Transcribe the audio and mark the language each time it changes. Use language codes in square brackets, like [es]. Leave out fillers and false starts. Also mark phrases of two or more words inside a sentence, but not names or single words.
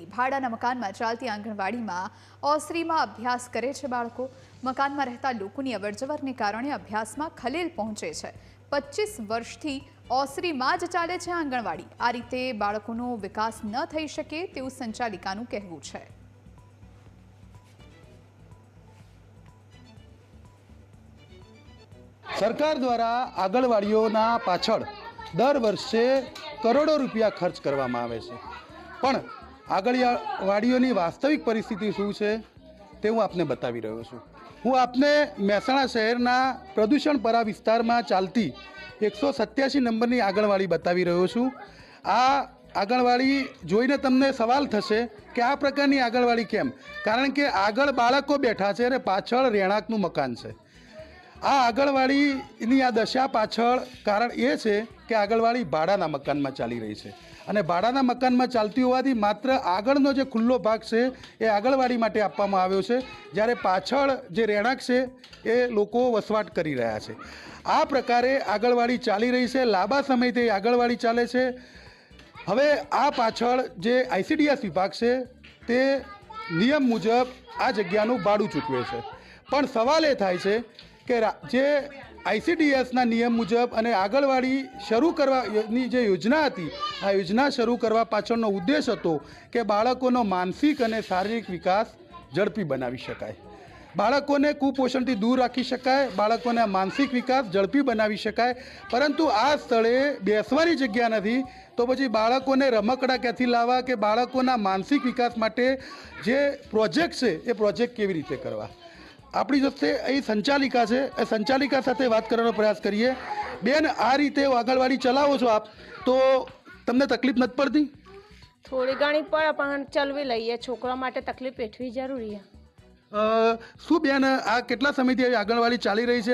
[gu] ભાડાના મકાનમાં ચાલતી આંગણવાડીમાં ઓસરીમાં અભ્યાસ કરે છે બાળકો। મકાનમાં રહેતા લોકોની અવરજવરને કારણે અભ્યાસમાં ખલેલ પહોંચે છે। 25 વર્ષથી ઓસરીમાં જ ચાલે છે આંગણવાડી। આ રીતે બાળકોનો વિકાસ ન થઈ શકે તેવું સંચાલિકાનું કહેવું છે। સરકાર દ્વારા આંગણવાડીઓના પાછળ દર વર્ષે કરોડો રૂપિયા ખર્ચ કરવામાં આવે છે, પણ આંગણવાડીઓની વાસ્તવિક પરિસ્થિતિ શું છે તે હું આપને બતાવી રહ્યો છું। હું આપને મહેસાણા શહેરના પ્રદૂષણપરા વિસ્તારમાં ચાલતી 187 નંબરની આંગણવાડી બતાવી રહ્યો છું। આ આંગણવાડી જોઈને તમને સવાલ થશે કે આ પ્રકારની આંગણવાડી કેમ, કારણ કે આગળ બાળકો બેઠા છે અને પાછળ રહેણાંકનું મકાન છે। આ આંગણવાડી આ દશા પાછળ કારણ એ છે કે આંગણવાડી ભાડાના મકાન [hi] में चाली रही है [gu] અને ભાડાના મકાન में ચાલતી હોવાથી માત્ર આગળનો જે ખુલ્લો ભાગ છે એ આંગણવાડી માટે આપવામાં આવ્યો છે, જ્યારે પાછળ જે રહેણાંક છે એ લોકો વસવાટ કરી રહ્યા છે। આ પ્રકારે આંગણવાડી [hi] चाली रही है, [gu] લાંબા સમયથી આંગણવાડી ચાલે છે। હવે આ પાછળ જે આઈસીડીએસ વિભાગ છે તે નિયમ મુજબ આ જગ્યાનું ભાડું ચૂકવે છે, પણ સવાલ એ થાય છે કે જે આઈસીડીએસના નિયમ મુજબ અને આંગણવાડી શરૂ કરવાની જે યોજના હતી, આ યોજના શરૂ કરવા પાછળનો ઉદ્દેશ હતો કે બાળકોનો માનસિક અને શારીરિક વિકાસ ઝડપી બનાવી શકાય, બાળકોને કુપોષણથી દૂર રાખી શકાય, બાળકોને માનસિક વિકાસ ઝડપી બનાવી શકાય। પરંતુ આ સ્થળે બેસવાની જગ્યા નથી, તો પછી બાળકોને રમકડા ક્યાંથી લાવવા કે બાળકોના માનસિક વિકાસ માટે જે પ્રોજેક્ટ છે એ પ્રોજેક્ટ કેવી રીતે કરવા। આપણી જોડે અહીં સંચાલિકા છે, એ સંચાલિકા સાથે વાત કરવાનો પ્રયાસ કરીએ। બેન, આ રીતે આંગણવાડી ચલાવો છો આપ, તો તમને તકલીફ નથી પડતી? થોડી ઘણી પડે, પણ ચલવી લઈએ। છોકરા માટે તકલીફ વેઠવી જરૂરી છે। શું બેન, આ કેટલા સમયથી આંગણવાડી ચાલી રહી છે?